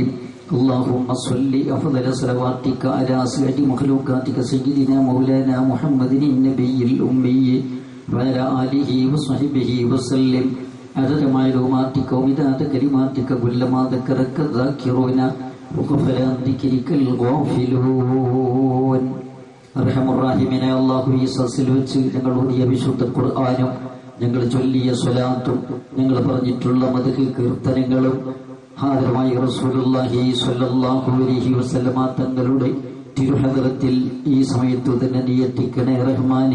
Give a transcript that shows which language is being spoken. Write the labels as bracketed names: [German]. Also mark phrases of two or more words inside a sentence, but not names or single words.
[Arabic] اللهم صل أفضل صلواتك على سيد مخلوقاتك سيدنا مولانا محمد النبي الأمي وعلى آله وصحبه وسلم عدد معلوماتك ومداد كلماتك كلما ذكرك الذاكرون وغفل عن ذكرك الغافلون. [Malayalam] അർഹമുറാഹിമീനായ അല്ലാഹു, ഈ സദസ്സിൽ വെച്ച് ഞങ്ങൾ ഓതിയ വിശുദ്ധ ഖുർആനും ഞങ്ങൾ ചൊല്ലിയ സ്വലാത്തും ഞങ്ങൾ പറഞ്ഞിട്ടുള്ള മദ്ഹ് കീർത്തനങ്ങളും ആദരവായ [Arabic] رسول الله صلى الله عليه وسلم [Malayalam] തങ്ങളുടെ തിരുഹദറത്തിൽ ഈ സമയത്ത് തന്നെ നിയത്തിക്കണേ റഹ്മാനെ.